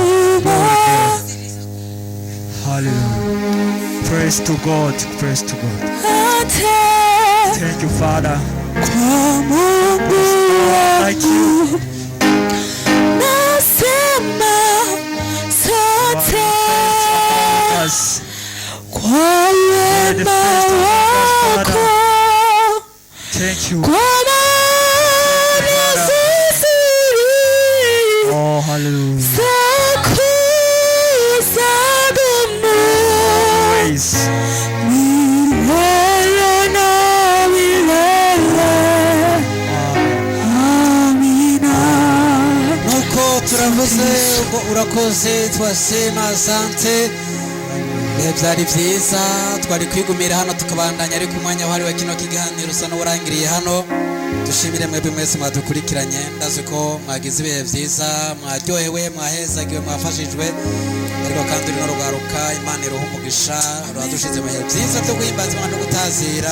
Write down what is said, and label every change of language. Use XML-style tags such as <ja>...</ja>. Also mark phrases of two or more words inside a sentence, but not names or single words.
<en>Glory to God. Hallelujah. Praise to God. Praise to God. Thank you, Father.</en> <sw>kwa Mungu</sw> <en>Like you.</en> <sw>wangu nasema asante</sw> <en>Us.</en> <sw>kwa wema wako,</sw> <en>Thank you.</en> <sw>kwa maana zizuri</sw> <en>Oh, hallelujah.</en> <sw>zako zadumu</sw> <en>Praise.</en> <sw>milele na milele. Amina.</sw> <rn>nuko turavuze ngo urakoze</rn> <sw>twasema asante.</sw> <rn>Ibihe byari byiza twari kwigumira hano tukabandanya ariko umwanya wahariwe kino kiganiro usa n'urangiriye hano. Dushimire mwebwe mwese mwadukurikiranye, ndazi ko mwagize ibihe byiza, mwaryohewe, mwahezagiwe, mwafashijwe, ariko kandi runo rugaruka Imana iruha umugisha, ruradushize mu bihe byiza byo guhimbaza Imana no gutazira.</rn>